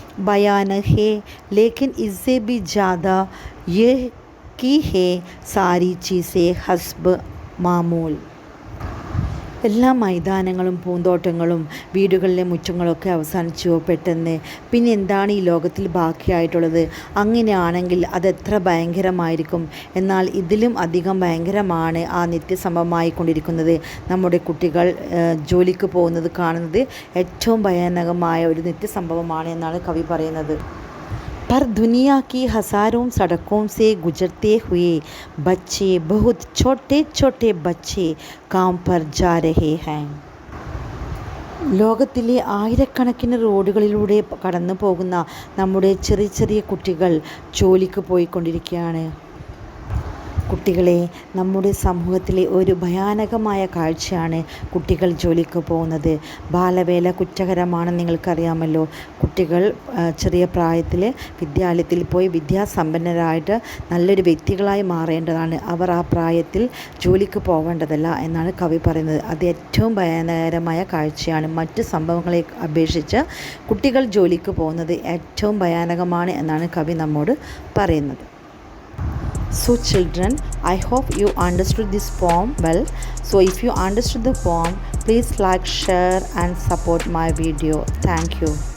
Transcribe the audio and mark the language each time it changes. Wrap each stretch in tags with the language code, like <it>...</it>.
<hi>बयान है लेकिन इससे भी ज़्यादा ये की है सारी चीज़ें हस्ब मामूल.</hi> <ml>എല്ലാ മൈതാനങ്ങളും പൂന്തോട്ടങ്ങളും വീടുകളിലെ മുറ്റങ്ങളൊക്കെ അവസാനിച്ചു പെട്ടെന്ന്. പിന്നെ എന്താണ് ഈ ലോകത്തിൽ ബാക്കിയായിട്ടുള്ളത്. അങ്ങനെയാണെങ്കിൽ അതെത്ര ഭയങ്കരമായിരിക്കും. എന്നാൽ ഇതിലും അധികം ഭയങ്കരമാണ് ആ നിത്യസംഭവമായി കൊണ്ടിരിക്കുന്നത്. നമ്മുടെ കുട്ടികൾ ജോലിക്ക് പോകുന്നത് കാണുന്നത് ഏറ്റവും ഭയാനകമായ ഒരു നിത്യസംഭവമാണ് എന്നാണ് കവി പറയുന്നത്.</ml> <hi>पर दुनिया की हज़ारों सड़कों से गुजरते हुए बच्चे, बहुत छोटे छोटे बच्चे काम पर जा रहे हैं.</hi> <ml>ലോകത്തിലെ ആയിരക്കണക്കിന് റോഡുകളിലൂടെ കടന്നു പോകുന്ന നമ്മുടെ ചെറിയ ചെറിയ കുട്ടികൾ ജോലിക്ക് പോയിക്കൊണ്ടിരിക്കുകയാണ്. കുട്ടികളെ, നമ്മുടെ സമൂഹത്തിലെ ഒരു ഭയാനകമായ കാഴ്ചയാണ് കുട്ടികൾ ജോലിക്ക് പോകുന്നത്. ബാലവേല കുറ്റകരമാണെന്ന് നിങ്ങൾക്കറിയാമല്ലോ. കുട്ടികൾ ചെറിയ പ്രായത്തിൽ വിദ്യാലയത്തിൽ പോയി വിദ്യാസമ്പന്നരായിട്ട് നല്ലൊരു വ്യക്തികളായി മാറേണ്ടതാണ്. അവർ ആ പ്രായത്തിൽ ജോലിക്ക് പോകേണ്ടതല്ല എന്നാണ് കവി പറയുന്നത്. അത് ഏറ്റവും ഭയാനകരമായ കാഴ്ചയാണ്. മറ്റ് സംഭവങ്ങളെ അപേക്ഷിച്ച് കുട്ടികൾ ജോലിക്ക് പോകുന്നത് ഏറ്റവും ഭയാനകമാണ് എന്നാണ് കവി നമ്മോട് പറയുന്നത്.</ml> <en>So children, I hope you understood this poem well. So if you understood the poem, please like, share and support my video. Thank you.</en>